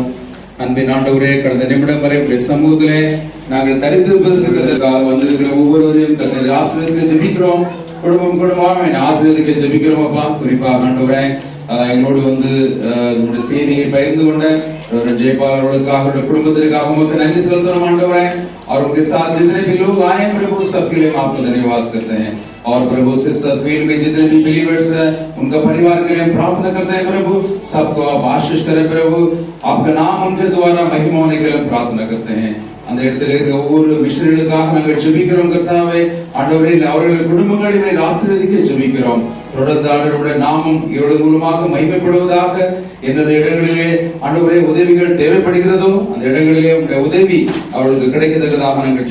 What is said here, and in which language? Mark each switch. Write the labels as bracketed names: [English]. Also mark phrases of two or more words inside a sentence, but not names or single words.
[Tamil] அன்பின் ஆண்டவரே, கடந்த நிமிடம் வரை உங்களுடைய சமூகத்திலே நாங்கள் தரித்திருப்பதற்காக வந்திருக்கிற ஒவ்வொருவரையும் கர்த்தர் ஆசீர்வதிக்க ஜெபிக்கிறோம். குடும்பமாக ஆசீர்வதிக்க ஜெபிக்கிறோம் அப்பா. குறிப்பாக ஆண்டவரே எங்களோடு வந்து உங்களுடைய செய்தியை பகிர்ந்து கொண்ட जयपाल அவருடைய குடும்பத்திற்காக உமக்கு நன்றி செலுத்துறோம் ஆண்டவரே [Hindi] और उनके साथ जितने भी लोग आए हैं प्रभु सबके लिए हम आपको धन्यवाद करते हैं और प्रभु इस फील्ड में जितने भी बिलीवर्स हैं उनका परिवार के लिए हम प्रार्थना करते हैं प्रभु सबको आप आशीष करें प्रभु आपका नाम उनके द्वारा महिमा होने के लिए हम प्रार्थना करते हैं [Tamil] அந்த இடத்துல இருக்க ஒவ்வொரு மிஷனரிகளுக்காக நாங்கள் ஜெபிக்கிறோம் கர்த்தாவே ஆண்டவரே அவர்கள் குடும்பங்களை நீர் ஆசீர்வதிக்க ஜெபிக்கிறோம் தொடர்ந்து ஆண்டவருடைய நாமம் இவர்கள் மூலமாக மகிமைப்படுவதாக எந்தெந்த இடங்களிலே ஆண்டவரே உதவிகள் தேவைப்படுகிறதோ அந்த இடங்களிலே உங்களுடைய உதவி அவர்களுக்கு கிடைக்கத்தக்கதாக நாங்கள்